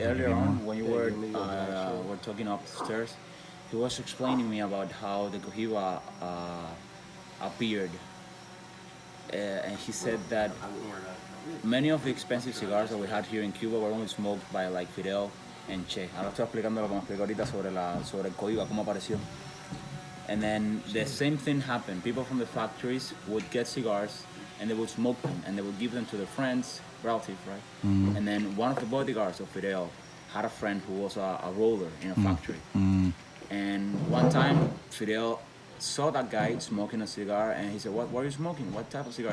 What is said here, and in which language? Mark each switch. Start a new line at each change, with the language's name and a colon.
English: Earlier on, when you were talking upstairs, he was explaining me about how the Cohiba appeared. And he said that many of the expensive cigars that we had here in Cuba were only smoked by like Fidel and Che.
Spanish: Ahora estoy explicando lo que me explicó ahorita sobre el Cohiba, cómo apareció.
English: And then the same thing happened. People from the factories would get cigars and they would smoke them and they would give them to their friends, relatives, right? Mm-hmm. And then one of the bodyguards of Fidel had a friend who was a roller in a factory. Mm-hmm. And one time, Fidel saw that guy smoking a cigar and he said, what are you smoking? What type of cigar?